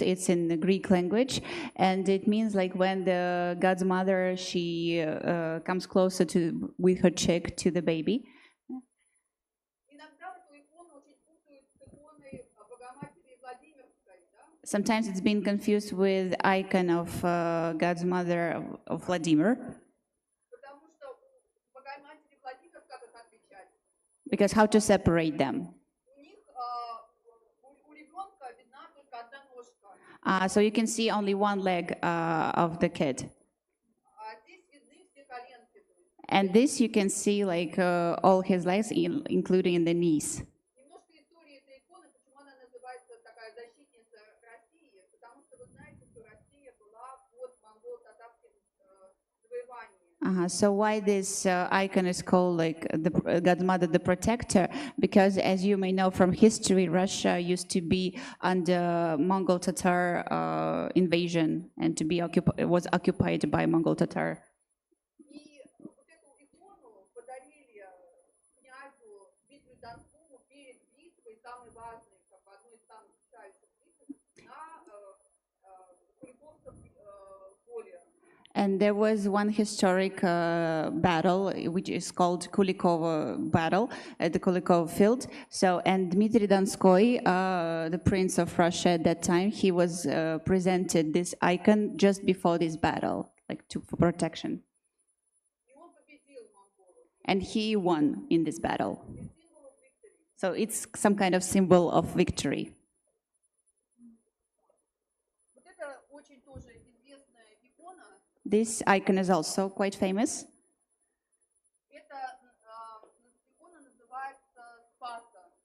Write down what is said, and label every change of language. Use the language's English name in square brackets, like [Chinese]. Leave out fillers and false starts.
[English] It's in the Greek language, and it means like when the God's mother she comes closer to with her cheek to the baby. [Russian] Иногда эту икону очень путают с иконой Богоматери Владимирской, да? [English] Sometimes it's been confused with icon of God's mother of Vladimir, [Russian] Потому что у Богоматери Владимир, как их отличать? [English] because how to separate them? [Russian] У них у ребенка видна только одна ножка, [English] So you can see only one leg of the kid, [Russian] а здесь видны все коленки. [English] and this you can see like all his legs, including in the knees. [Russian] Немножко истории этой иконы, почему она называется такая защитница России, потому что вы знаете, что Россия была под монголо-татарским завоеванием. [English] So why this icon is called like the God's Mother, the Protector? Because as you may know from history, Russia used to be under Mongol Tatar invasion and to be was occupied by Mongol Tatar. [Russian] И вот эту икону подарили князю Дмитрию Донскому перед битвой, самой важной, как бы одной из самых решающих битв, на Куликовском поле. [English] And there was one historic battle, which is called Kulikov battle, at the Kulikov field. So, and Dmitry Donskoy, the prince of Russia at that time, he was presented this icon just before this battle, like for protection. [Russian] И он победил монголов. [English] And he won in this battle. [Russian] Это символ victory. [English] So it's some kind of symbol of victory. [Russian] Вот это очень тоже известная икона. [English] This icon is also quite famous. [Russian] Эта икона называется Спаса.